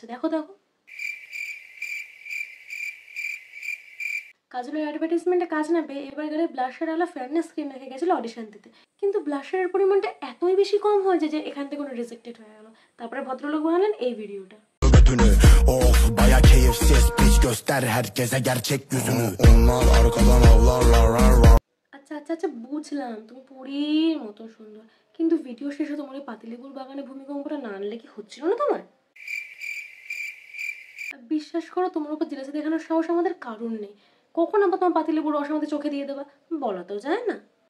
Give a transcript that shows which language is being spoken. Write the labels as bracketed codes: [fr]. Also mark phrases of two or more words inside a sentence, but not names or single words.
[bn] দেখো দেখো, কাজলের অ্যাডভার্টাইজমেন্টে কাজ না পেয়ে এবার গেলে ব্লাশার আলা ফেয়ারনেস ক্রিম রেখে গেছিল অডিশন দিতে, কিন্তু ব্লাশারের পরিমাণটা এতই বেশি কম হয়েছে যে এখান থেকে কোনো রিজেক্টেড হয়ে গেল। তারপরে ভদ্রলোক বানালেন এই ভিডিওটা। [tr] Of baya keyifsiz piç göster herkese gerçek yüzünü. Onlar arkadan avlarlar. [bn] আচ্ছা আচ্ছা আচ্ছা, বুঝলাম তুমি পুরীর মতো সুন্দর, কিন্তু ভিডিও শেষে তোমার এই পাতিলেবুর বাগানে ভূমিকম্পটা না আনলে কি হচ্ছিল না তোমার? বিশ্বাস করো, তোমার উপর জেলাসি দেখানোর সাহস আমাদের কারণ নেই। কখন আবার তোমার পাতিলেবুর রস আমাদের চোখে দিয়ে দেবা বলা তো যায় না।